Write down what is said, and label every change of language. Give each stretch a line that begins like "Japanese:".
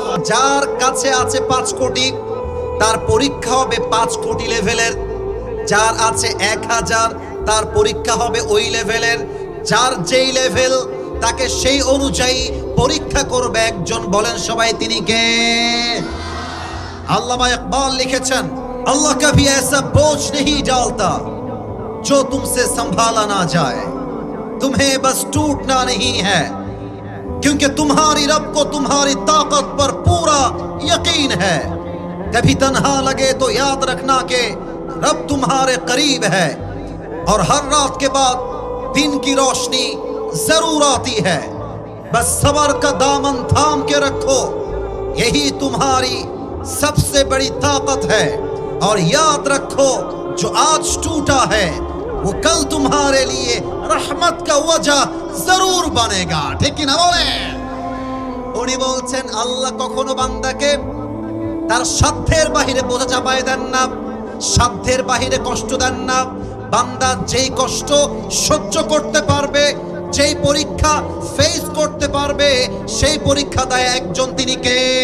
Bangla: যার কাছে আছে 5 কোটি, তার পরীক্ষা হবে 5 কোটি লেভেলের। যার আছে 1000, তার পরীক্ষা হবে ওই লেভেলের। যার যেই লেভেল, তাকে সেই অনুযায়ী পরীক্ষা করবে একজন। বলেন সবাই, তিনি কে? আল্লামা ইকবাল লিখেছেন,
Hindi: আল্লাহ কভি ऐसा बोझ नहीं डालता जो तुमसे संभाला ना जाए, तुम्हें बस टूटना नहीं है, क्योंकि तुम्हारी रब को तुम्हारी ताकत पर पूरा यकीन है। कभी तन्हा लगे तो याद रखना के रब तुम्हारे करीब है, और हर रात के बाद दिन की रोशनी जरूर आती है। बस सबर का दामन थाम के रखो, यही तुम्हारी सबसे बड़ी ताकत है। और याद रखो, जो आज टूटा है वो कल तुम्हारे लिए रहमत का वजह जरूर बनेगा, ठीक ना बोले?
Bangla: উনি বলছেন, আল্লাহ কখনো বান্দাকে তার সাধ্যের বাহিরে বোঝা চাপায় দেন না, সাধ্যের বাহিরে কষ্ট দেন না। বান্দা যেই কষ্ট সহ্য করতে পারবে, যেই পরীক্ষা ফেস করতে পারবে, সেই পরীক্ষা দেয় একজন, তিনি কে?